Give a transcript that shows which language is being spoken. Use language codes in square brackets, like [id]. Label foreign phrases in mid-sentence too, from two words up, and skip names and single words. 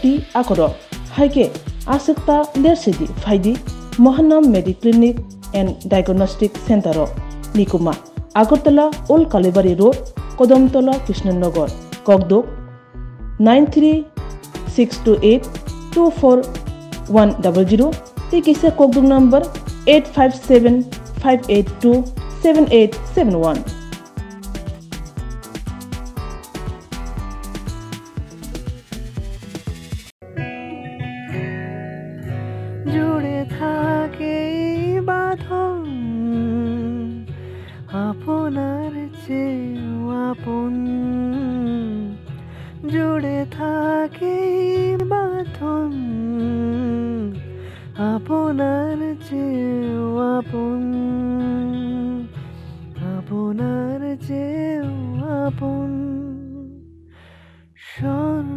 [trp] Akoro, Haike, Asakta Lersidi, Faidi, Mohanam Mediclinic and Diagnostic Center, Nikuma, Agartala, Old Kalibari Road, Kodamtola, Krishnanagar, Kogdok, 93628-24100, Tikisa Kogdok number 857-582-7871. [bn] জুড়ে থাকে বাঁধন আপনার চেয়েও আপন, জুড়ে থাকে বাঁধন আপনার চেয়েও আপন, আপনার চেয়েও আপন।